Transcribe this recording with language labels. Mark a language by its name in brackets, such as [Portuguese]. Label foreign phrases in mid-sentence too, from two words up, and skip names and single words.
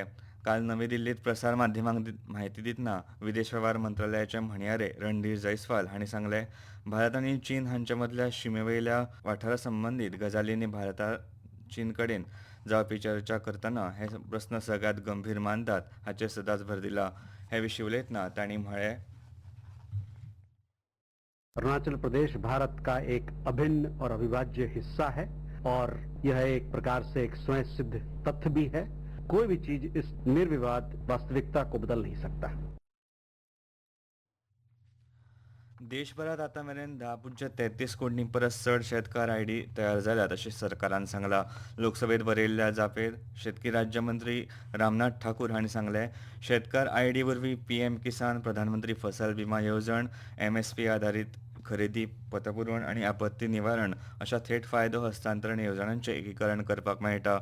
[Konkani] काल नवी दिल्लीत प्रसार माध्यमांक म्हायती दितना विदेश वेव्हार मंत्रालयाचे म्हणयारे रणधीर जैस्वाल हांणी सांगलें, भारत आनी चीन हांचे मदल्या शिमेवयल्या वाठारा संबंदीत गजालींनी भारता चीन कडेन जावपी चर्चा करतना हे प्रस्न सगळ्यांत गंभीर मानतात हाचेर सदांच भर दिला. हे विशीं उलयतना तांणी म्हळें, [Hindi] अरुणाचल प्रदेश भारत का एक अभिन्न और अविभाज्य हिस्सा है और यह एक प्रकार से एक स्वयं सिद्ध तथ्य भी है. कोई भी चीज इस निर्विवाद वास्तविकता को बदल नहीं सकता. [Konkani] देशभरात आतां मेरेन 10.33 कोटी परस चड शेतकार आयडी तयार जाल्यात अशें सरकारान सांगलां. लोकसभेत बरयल्ल्या जापेर शेतकी राज्यमंत्री रामनाथ ठाकूर हांणी सांगलें, शेतकार आयडी वरवीं पीएम किसान, प्रधानमंत्री फसल विमा येवजण, एमएसपी आधारीत खरेदी, पतपुरवण आनी आपत्ती निवारण अशा थेट फायदो हस्तांतरण येवजणांचें एकीकरण करपाक मेळटा.